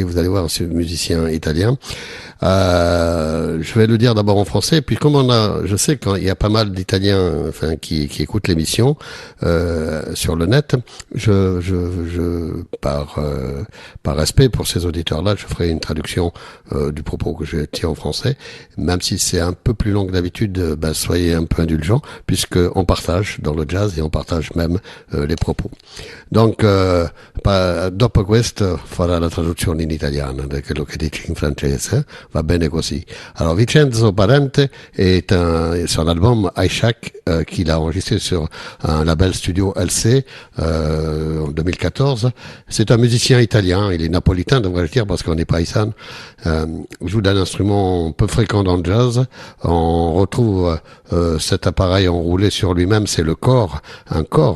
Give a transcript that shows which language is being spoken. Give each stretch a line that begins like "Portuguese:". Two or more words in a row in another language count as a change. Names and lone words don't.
French: Vous allez voir, c'est un musicien italien. Je vais le dire d'abord en français, puis comme je sais qu'il y a pas mal d'Italiens, qui écoutent l'émission sur le net, par respect pour ces auditeurs-là, je ferai une traduction du propos que je tiens en français, même si c'est un peu plus long que d'habitude. Soyez un peu indulgents, puisque on partage dans le jazz et on partage même les propos. Donc,
Italian: dopo questo farà la traduzione in italiano di quello che dice in francese, va bene così.
French: Alors, Vincenzo Parente est sur l'album Aishak qu'il a enregistré sur un label studio LC en 2014. C'est un musicien italien, il est napolitain, devrais-je dire, parce qu'on est paysan. Joue d'un instrument peu fréquent dans le jazz. On retrouve cet appareil enroulé sur lui-même, c'est le cor, un cor.